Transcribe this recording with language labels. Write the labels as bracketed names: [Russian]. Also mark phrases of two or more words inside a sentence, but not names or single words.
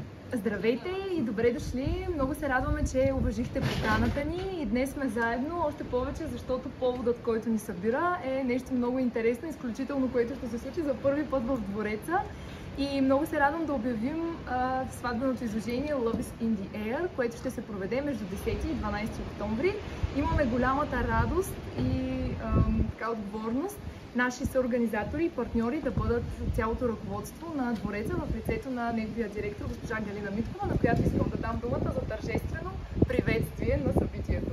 [Bulgarian] Здравейте и добре дошли! Много се радваме, че уважихте поканата ни и днес сме заедно, още повече, защото поводът, който ни събира, е нещо много интересно, изключително, което ще се случи за първи път в двореца. И много се радвам да обявим сватбеното изложение Love is in the Air, което ще се проведе между 10 и 12 октомври. Имаме голямата радост и отговорност наши съорганизатори и партньори да бъдат цялото ръководство на двореца в лицето на неговия директор госпожа Галина Миткова, на която искам да дам думата за тържествено приветствие на събитието.